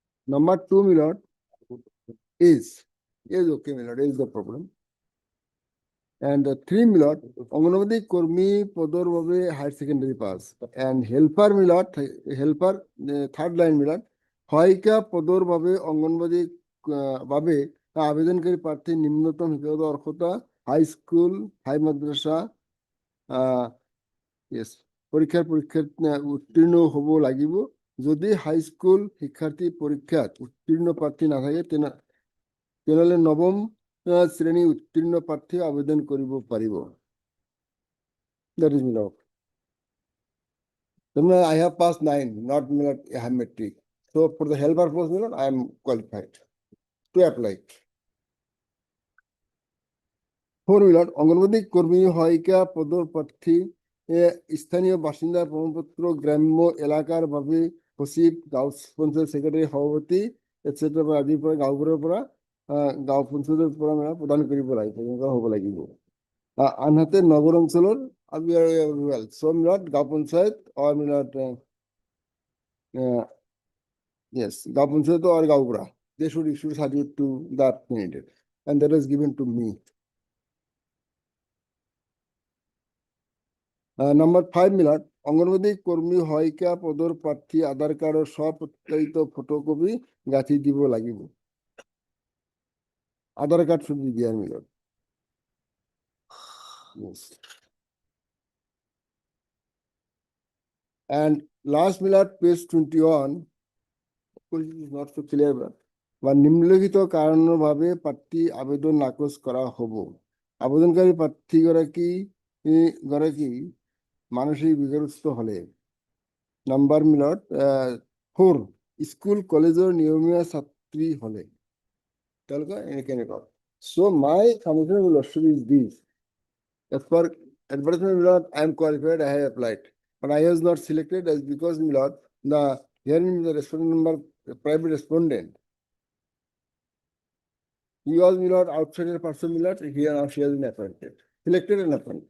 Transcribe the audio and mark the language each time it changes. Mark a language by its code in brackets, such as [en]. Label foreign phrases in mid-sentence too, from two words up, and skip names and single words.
[en] Number 2, my lord, is okay, my lord, is the problem. And 3, my lord, Anganwadi [as] কৰ্মী পদৰ বাবে [en] higher secondary pass. And helper, my lord, helper, third line, my lord, [as] হইকা পদৰ বাবে [en] Anganwadi Babe, [as] আবেদনকারী প্রার্থী নিম্নতম শিক্ষাগত অর্হতা হাই স্কুল হাই মাদ্রাসা পরীক্ষার উত্তীর্ণ হব লাগিব যদি হাই স্কুল শিক্ষার্থী পরীক্ষাত উত্তীর্ণ প্রার্থী না থাকে তেনেহলে নবম শ্রেণী উত্তীর্ণ প্রার্থী আবেদন কৰিব পাৰিব। [en] That is my lord. I have passed 9, not I have metric. So for the helper post, my lord, I am qualified to apply. 4, my lord, [as] অঙ্গনবাদী কর্মী সহায়িকা পদৰ প্ৰার্থী স্থানীয় বাসিন্দা প্রমাণপত্র গ্রাম্য এলাকার ভাবে সচিব গাঁও পঞ্চায়েত সেক্রেটারি সভাপতি এটসেট্রা আদিৰ পৰা গাঁওবোৰৰ পৰা গাঁও পঞ্চায়তৰ পৰা প্ৰদান কৰিব লাগিব তেনেকুৱা হ'ব লাগিব। আনহাতে নগৰ অঞ্চলৰ [en] so not [as] গাঁও পঞ্চায়ত [en] or not yes [as] গাঁও পঞ্চায়ত [en] or গাঁওবুঢ়া they should issue certificate to that candidate and that is given to me. Number 5, my lord, [as] অঙ্গনবাদী কর্মী সহায়িকা পদৰ প্ৰার্থী আধাৰ কাৰ্ডৰ স্বপ্ৰত্যয়িত ফটোকপি গাঁঠি দিব লাগিব। [en] Aadhaar card should be there, my lord. Yes. And last, my lord, page 21, which is not so clear, [as] বা নিম্নলিখিত কাৰণৰ বাবে প্ৰার্থী আবেদন নাকচ কৰা হ'ব। আবেদনকারী প্ৰার্থীগৰাকী মানসিক বিকারগ্রস্ত হলে। [en] নাম্বার, my lord, 4, [as] স্কুল কলেজৰ নিয়মীয়া ছাত্ৰী হলে। [en] So my submission will also is this. As per advertisement, my lord, I am qualified, I have applied. But I was not selected as because, my lord, herein the respondent number, the private respondent. He was, my lord, outside person, my lord, here now she has been appointed, selected and appointed.